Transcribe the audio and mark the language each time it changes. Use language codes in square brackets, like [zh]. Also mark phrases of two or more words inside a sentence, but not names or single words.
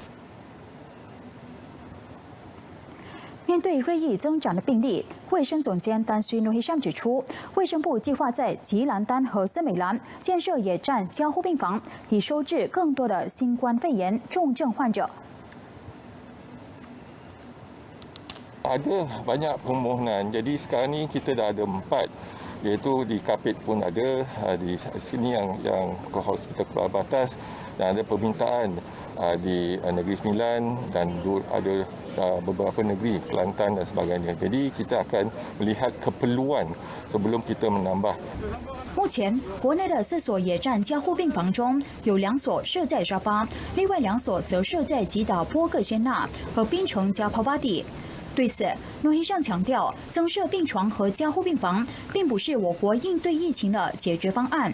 [zh] 面对日益增长的病例，卫生总监丹斯努希山指出，卫生部计划在吉兰丹和森美兰建设野战加护病房，以收治更多的新冠肺炎重症患者。 [ms] Ada banyak permohonan. Jadi sekarang ni kita dah ada 4, iaitu di Kapit pun ada, di sini yang hospital Keluar Batas, dan ada permintaan di Negeri Sembilan dan ada beberapa negeri Kelantan dan sebagainya. Jadi kita akan melihat keperluan sebelum kita menambah. [zh] 目前，国内的4所野战加护病房中有2所设在沙巴，另外2所则设在吉打波克仙纳和槟城加泡巴底。对此，诺希尚强调，增设病床和加护病房并不是我国应对疫情的解决方案。